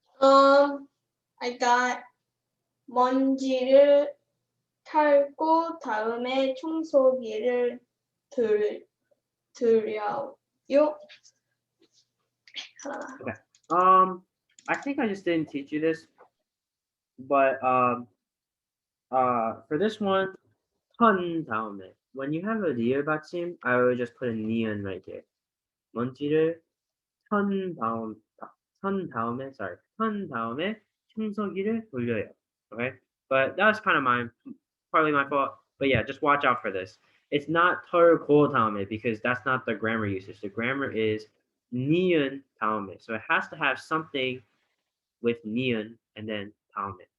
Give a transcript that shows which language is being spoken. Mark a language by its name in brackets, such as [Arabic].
[English] I got [Korean] 먼지를 털고 다음에 청소기를 들여요. [English] Okay. I think I just didn't teach you this, but for this one, [Korean] 턴 다음에 [English] when you have a 리을 받침, I would just put a 니은 right here. [Korean] 먼지를 턴 다음에 [English] sorry, [Korean] 턴 다음에 청소기를 돌려요. [English] Okay, but that was kind of partly my fault. But yeah, just watch out for this. It's not [Korean] 털고 다음에 [English] because that's not the grammar usage. The grammar is [Korean] 니은 다음에, [English] so it has to have something with nian and then 다음에.